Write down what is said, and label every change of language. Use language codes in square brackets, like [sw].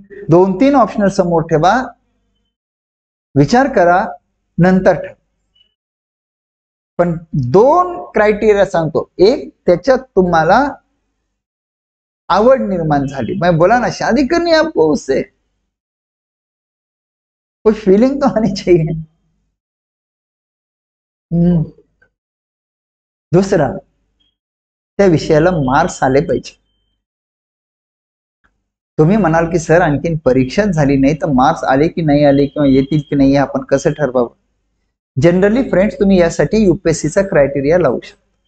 [mr] 2-3 optional समोर ठेवा, विचार करा, नंतर ठेवा. पण 2 क्रायटेरिया सांगतो. एक, त्याच्यात तुम्हाला आवड निर्माण झाली. [hi] मैं बोला ना, शादी करनी है आपको उससे, कोई फीलिंग तो आनी चाहिए. [mr] दुसरा, त्या विषयाला मार्क्स आले पाहिजे. तुम्ही म्हणाल की सर आणखीन परीक्षाच झाली नाही तर मार्क्स आले की नाही आले किंवा येतील की नाही आपण कसं ठरवावं? जनरली फ्रेंड्स, तुम्ही यासाठी युपीएससीचा क्रायटेरिया लावू शकता.